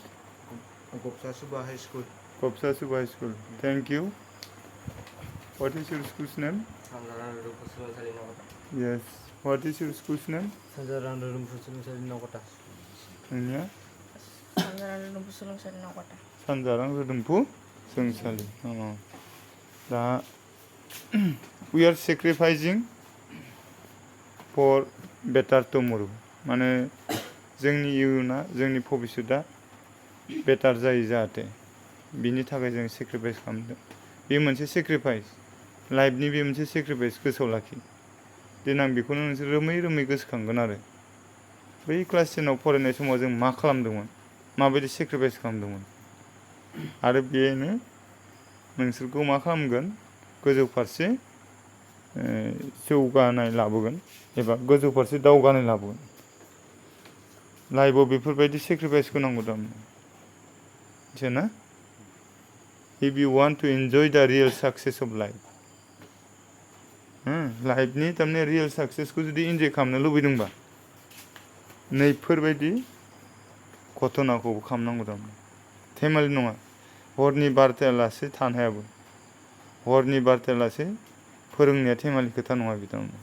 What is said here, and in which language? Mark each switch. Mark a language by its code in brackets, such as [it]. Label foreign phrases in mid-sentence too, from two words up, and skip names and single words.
[en] Gopsa Suba High School. Kopsa Subha High School. Thank you. What is your school's name? Sanjarang Redubusungsari Nagota. Yes. What is your school's name? Sanjarang Redubusungsari Nagota. [brx] नोंनिया? Sanjarang Redubusungsari Nagota. सानजारां रोदोमफु सोलोंसालि। [en] दा we are sacrificing for better tomorrow. [brx] माने जोंनि इयुना जोंनि भबिष्यता बेटार जायो जाहाथे बिनि थाखाय जों सेक्रिफाइस खालामदों। बे मोनसे सेक्रिफाइस। लाइफनि बे मोनसे सेक्रिफाइस गोसोआव लाखि। देनां बेखौनो नोंसोर रोमै रोमै गोसोखांगोन आरो। बै क्लास 10 आव फरायनाय समाव जों मा खालामदोंमोन? माबायदि सेक्रिफाइस खालामदोंमोन? आरो बेनो नोंसोरखौ मा खालामगोन? गोजौ फारसे जौगानाय लाबोगोन एबा गोजौ फारसे दावगानाय लाबोगोन। लाइफआव बेफोरबायदि सेक्रिफाइसखौ नांगौ थारमाने। मिथियो ना? [en] If you want to enjoy the real success of life. [brx] लाइफनि थारमाने रियेल साक्सेसखौ जुदि इन्जय खालामनो लुबैदोंबा नैफोरबायदि घटनाखौबो खालामनांगौ थारमाने। धेमालि नङा। हरनि 12थायालासे थानो हायाबो। हरनि 12थायालासे फोरोंनाया धेमालि खोथा नङा बिथांमोन।